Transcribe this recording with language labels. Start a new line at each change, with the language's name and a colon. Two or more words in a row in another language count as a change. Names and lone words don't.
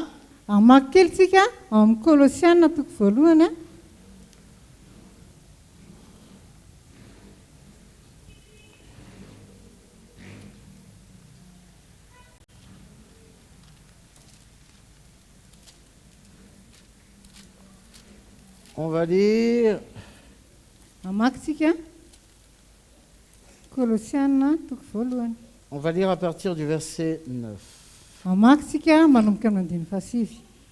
Malagasy: Amaky kely tsika ao amin'ny Kolosiana toko voalohany a.
French: On va lire
Malagasy: Amaky tsika Kolosiana toko voalohany.
French: On va lire à partir du verset 9.
Malagasy: Amaky tsika manomboka amin'ny andiny fahasivy.